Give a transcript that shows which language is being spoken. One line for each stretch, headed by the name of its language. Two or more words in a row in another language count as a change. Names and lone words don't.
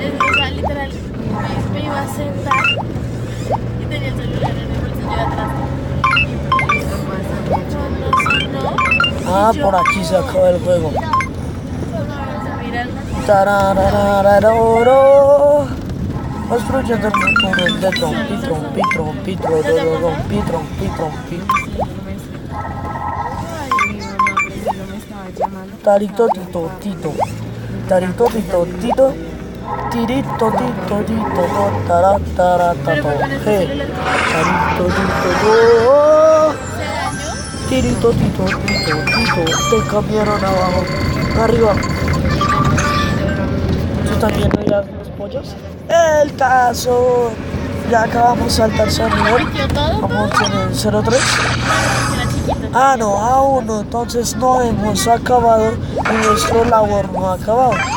Spanish: o sea, literal, me iba a sentar y tenía el celular en el bolsillo de atrás. No. Ah, por aquí se acaba el juego. Mirando. Tarararararoro. Construyendo el túnel de trompi, trompi, trompi, trompi, trompi, trompi. Tarito, tito, tito. Tarito, tito, tito. Tirito, tito, tito, tara, tara, tato. Hey. Tarito, tito, tirito, tito, tito, tito. Te cambiaron abajo. Arriba. ¿Tú también no irás los pollos? El caso. Ya acabamos al tercer nivel. Vamos en el 03. Ah, no, aún no. Entonces no hemos acabado y nuestro labor no ha acabado.